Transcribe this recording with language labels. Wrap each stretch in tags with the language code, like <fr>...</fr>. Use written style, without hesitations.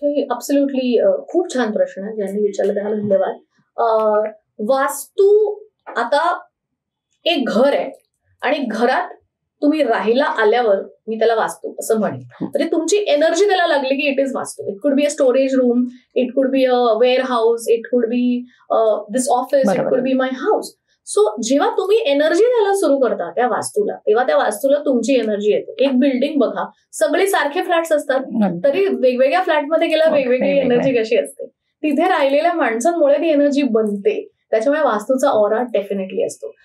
<mr>Absolutely खूप छान प्रश्न आहे ज्यांनी विचारला, त्याला धन्यवाद. वास्तू आता एक घर आहे आणि घरात तुम्ही राहायला आल्यावर मी त्याला वास्तू असं म्हणेन. म्हणजे तुमची एनर्जी त्याला लागली की</mr> <en>It is वास्तू. It could be a storage room, it could be a warehouse, it could be this office, it could be my house.</en> <mr>So जेव्हा तुम्ही एनर्जी द्यायला सुरू करता त्या वास्तूला, तेव्हा त्या वास्तूला तुमची एनर्जी येते. एक बिल्डिंग बघा, सगळे सारखे फ्लॅट्स असतात, तरी वेगवेगळ्या फ्लॅटमध्ये गेल्यावर वेगवेगळी एनर्जी कशी असते. तिथे राहिलेल्या माणसांमुळे ती एनर्जी बनते. त्याच्यामुळे वास्तूचा ऑरा डेफिनेटली असतो.</mr>